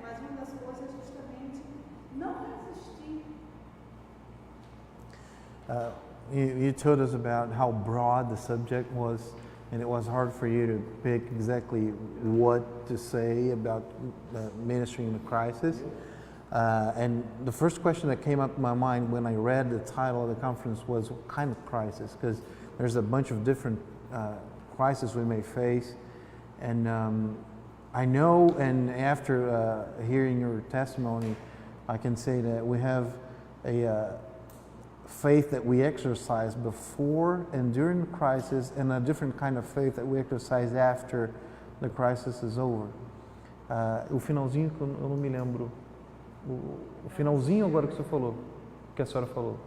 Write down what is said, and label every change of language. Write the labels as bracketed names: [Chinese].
[Portuguese] Mas uma das coisas é justamente não resistir. [English] You told us about how broad the subject was, and it was hard for you to pick exactly what to say about ministering in a crisis. And the first question that came up in my mind when I read the title of the conference was, what kind of crisis? Because there's a bunch of different crises we may face. And I know, and after hearing your testimony, I can say that we have a faith that we exercise before and during the crisis, and a different kind of faith that we exercise after the crisis is over. [Portuguese] O finalzinho, eu não me lembro. O finalzinho agora que você falou, que a senhora falou.